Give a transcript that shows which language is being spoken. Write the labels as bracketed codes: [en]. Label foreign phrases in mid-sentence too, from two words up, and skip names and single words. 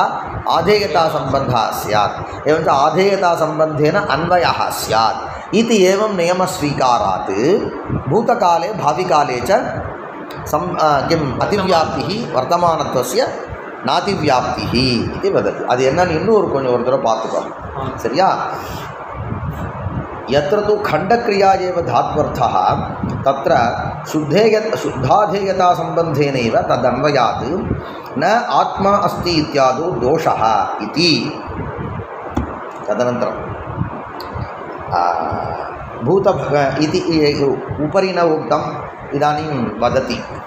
[sa] आधेयतासम्बन्धः स्यात्. एवञ्च आधेयतासम्बन्धेन अन्वयः स्यात् इति एवं नियमस्वीकारात् भूतकाले भाविकाले च किम् अतिव्याप्तिः वर्तमानत्वस्य नातिव्याप्तिः इति वदति. [ta] அது என்னன்னு இன்னும் கொஞ்சம் ஒரு தடவை பார்த்துக்கோங்க, சரியா? [sa] यत्र तु खण्डक्रिया एव धात्वर्थः तत्र शुद्धाधेयतासम्बन्धेनैव तदन्वयात् न आत्मा अस्ति इत्यादो दोषः इति. तदनन्तरं भूत इति उपरि न उक्तम्, इदानीं वदति.